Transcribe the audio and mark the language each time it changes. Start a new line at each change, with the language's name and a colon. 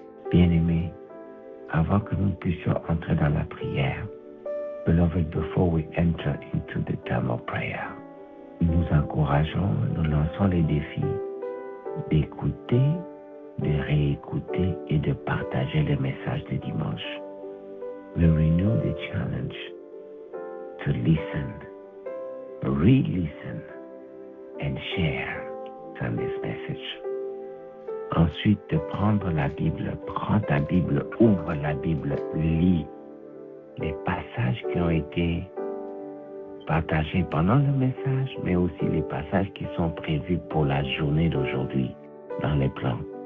French: Bien-aimés, avant que nous puissions entrer dans la prière,
English: beloved, before we enter into the time of prayer,
French: nous encourageons, nous lançons les défis d'écouter, de réécouter et de partager les messages de dimanche.
English: We renew the challenge to listen, re-listen, and share Sunday's message.
French: Ensuite, de prendre la Bible, prends ta Bible, ouvre la Bible, lis les passages qui ont été partagés pendant le message, mais aussi les passages qui sont prévus pour la journée d'aujourd'hui dans les plans.